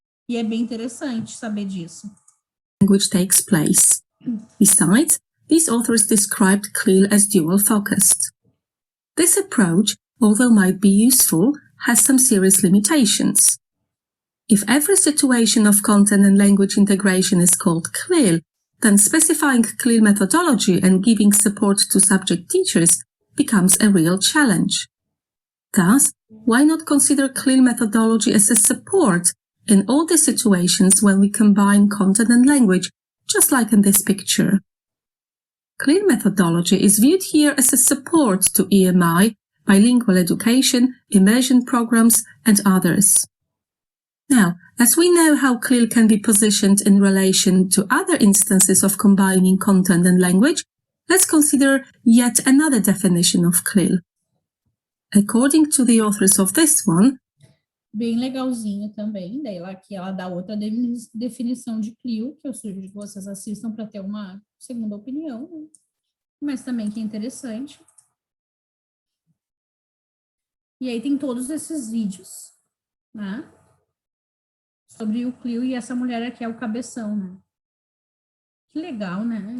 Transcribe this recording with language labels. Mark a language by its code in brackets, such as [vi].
[pt] E é bem interessante saber disso. [en] Language takes place. Besides, these authors described CLIL as dual-focused. This approach, although might be useful, has some serious limitations. If every situation of content and language integration is called CLIL, then specifying CLIL methodology and giving support to subject teachers becomes a real challenge. Thus, why not consider CLIL methodology as a support in all the situations when we combine content and language, just like in this picture? CLIL methodology is viewed here as a support to EMI, bilingual education, immersion programs, and others. Now, as we know how CLIL can be positioned in relation to other instances of combining content and language, let's consider yet another definition of CLIL. According to the authors of this one, [pt] bem legalzinho também, daí aqui ela dá outra definição de CLIL, que eu sugiro que vocês assistam para ter uma segunda opinião, né? Mas também que é interessante. E aí tem todos esses vídeos, né? Sobre o CLIL, e essa mulher aqui é o cabeção, né? Que legal, né?